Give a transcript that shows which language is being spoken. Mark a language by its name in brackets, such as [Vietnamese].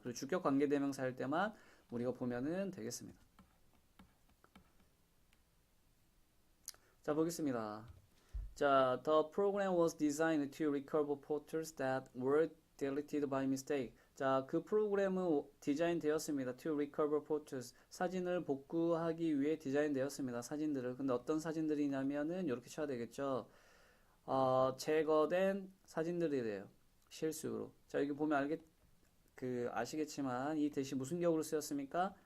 [Korean] 그리고 주격 관계대명사 할 때만 우리가 보면은 되겠습니다. 자, 보겠습니다. [English] 자, the program was designed to recover photos that were deleted by mistake. [Korean] 자, 그 프로그램은 디자인 되었습니다. [English] To recover photos. [Korean] 사진을 복구하기 위해 디자인 되었습니다. 사진들을. 근데 어떤 사진들이냐면은 이렇게 쳐야 되겠죠. 제거된 사진들이래요. 실수로. 자, 여기 보면 아시겠지만 이 대시 무슨 격으로 쓰였습니까?